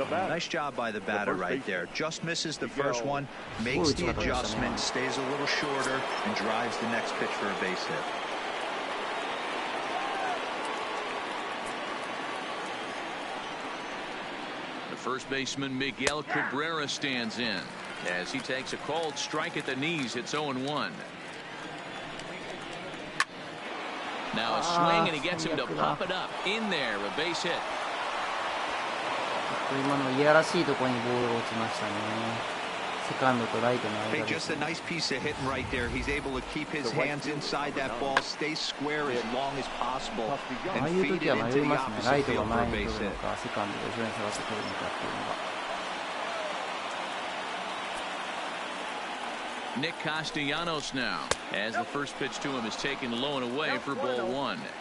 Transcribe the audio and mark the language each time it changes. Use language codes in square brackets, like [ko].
[en] Nice job by the batter right there. Just misses the first one, makes the adjustment, stays a little shorter, and drives the next pitch for a base hit. The first baseman Miguel Cabrera stands in. As he takes a cold strike at the knees, it's 0-1. Now a swing, and he gets him to pop it up. In there, a base hit. [ja] 今のいやらしいところにボールが落ちましたね。セカンドとライトの間です。 [en] Just a nice piece of hitting right there. He's able to keep his hands inside that ball, stay square as long as possible, [ja] ああいう時は迷いますね。ライトが前に取るのか、セカンドが後ろに下がって取るのかっていうのが。 [en] Nick Castellanos now, as the first pitch to him is taken low and away for ball 1.